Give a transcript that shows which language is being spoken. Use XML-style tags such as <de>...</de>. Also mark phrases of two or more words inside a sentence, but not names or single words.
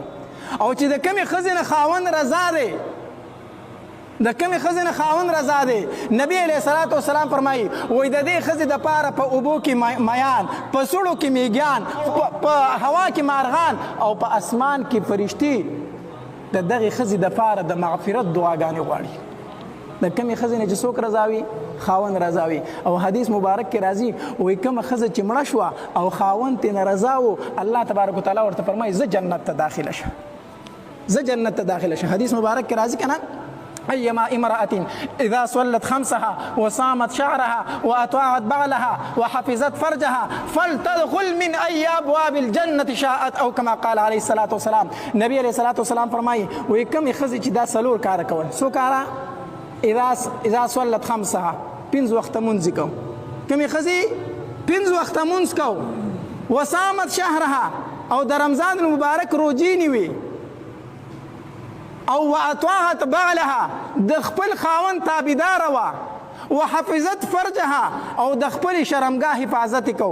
<ps>او چې د کمې ښځې نه خاوند رضا دی د کمې ښځې نه خاوند رضا دی نبی</ps> <ar>علیه الصلاة والسلام</ar> <ps>فرمایي وایي د دې ښځې دپاره په اوبو کې میان په سړو کې میږیان په هوا کې مارغان او په اسمان کې فرشتې د دغې ښځې دپاره د مغفرت دعاګانې غواړي. د کمې ښځې نه چې څوک رضا وي خاوند رضا وي. او حدیث مبارک کې راځي وایي کومه ښځه چې مړه شوه او خاوند ترې نه رضا و الله</ps> <ar>تبارک وتعالی</ar> <ps>ورته فرمایي زه جنت ته داخله شه، زه جنت ته داخله شه. حدیث مبارک کې راځي که نه</ps> <ar>أيما امرأة إذا صلت خمسها وصامت شعرها وأطاعت بعلها وحفظت فرجها فلتدخل من أي أبواب الجنة شاءت أو كما قال عليه الصلاة والسلام.</ar> <ps>نبي</ps> <ar>عليه الصلاة والسلام</ar> <ps>فرمایي وایي کومې ښځې چې دا څلور کاره کول څو کاره</ps> <ar>اذا صلت خمسها</ar> <ps>5 وخته مونځ کو، کومې ښځې 5 وخته مونځ کو</ps> <ar>وصامت شهرها</ar> <ps>او د رمضان المبارک روجې نیوي او</ps> <ar>واطاعت بعلها</ar> <ps>د خپل خاوند تابعداره وه</ps> <ar>وحفظت فرجها</ar> <ps>او د خپل شرمګاه حفاظت کو.</ps>